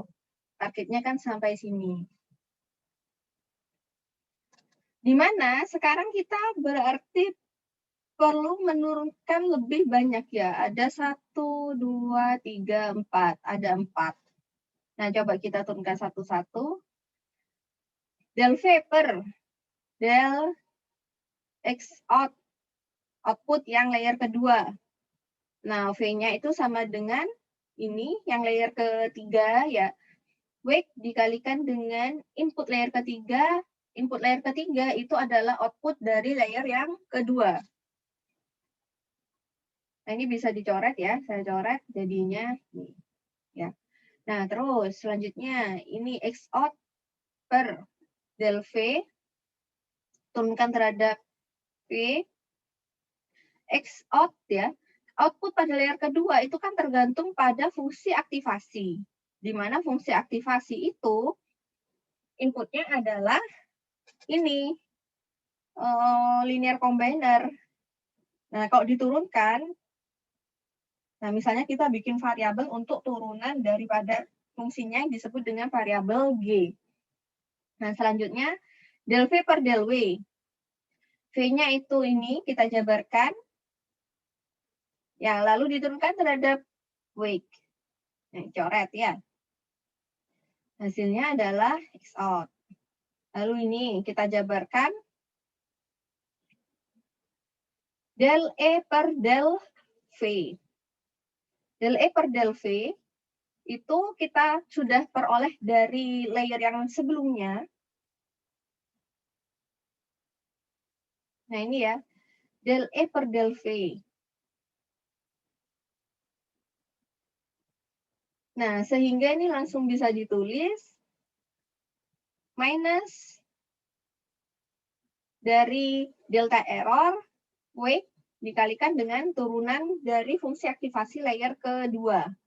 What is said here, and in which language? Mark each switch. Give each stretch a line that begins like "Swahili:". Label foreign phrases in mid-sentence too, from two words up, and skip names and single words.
Indonesian: Targetnya kan sampai sini. Di mana sekarang kita berarti perlu menurunkan lebih banyak ya. Ada 1, 2, 3, 4. Ada 4. Nah, coba kita turunkan satu-satu. Del V per del X out. Output yang layer kedua. Nah, V-nya itu sama dengan ini, yang layer ketiga ya. Wake dikalikan dengan input layer ketiga. Input layer ketiga itu adalah output dari layer yang kedua. Nah, ini bisa dicoret ya. Saya coret jadinya ini. Ya. Nah, terus selanjutnya ini X out per del V. Turunkan terhadap V. X out ya. Output pada layer kedua itu kan tergantung pada fungsi aktivasi. Di mana fungsi aktivasi itu inputnya adalah ini
English: linear combiner.
Indonesian: Nah, kalau diturunkan, nah misalnya kita bikin variabel untuk turunan daripada fungsinya yang disebut dengan variabel G. Nah, selanjutnya del V per del W. V-nya itu ini kita jabarkan. Ya, lalu diturunkan terhadap wake. Nah, coret ya. Hasilnya adalah X out. Lalu ini kita jabarkan. Del E per del V. Del E per del V itu kita sudah peroleh dari layer yang sebelumnya. Nah, ini ya. Del E per del V. Nah, sehingga ini langsung bisa ditulis minus dari
English: delta error
Indonesian: wake dikalikan dengan turunan dari fungsi aktivasi layer kedua.